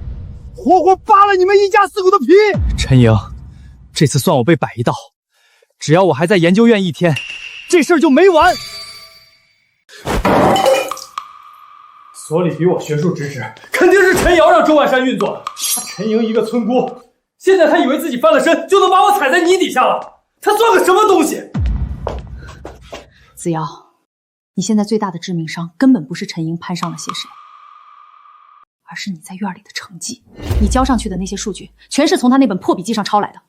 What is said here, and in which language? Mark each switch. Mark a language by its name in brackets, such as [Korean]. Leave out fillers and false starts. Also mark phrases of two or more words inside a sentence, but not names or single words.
[Chinese] 活活扒了你們一家4口的皮！陳瑩，這次算我被擺一道，只要我還在研究院1天，這事兒就沒完。所裡比我學術知識，肯定是陳瑤讓周萬山運作的。陳瑩一個村姑，現在他以為自己翻了身就能把我踩在泥底下了，他算個什麼東西？子瑤，你現在最大的致命傷根本不是陳瑩攀上了些誰。而是你在院裡的成績，你交上去的那些數據，全是從他那本破筆記上抄來的。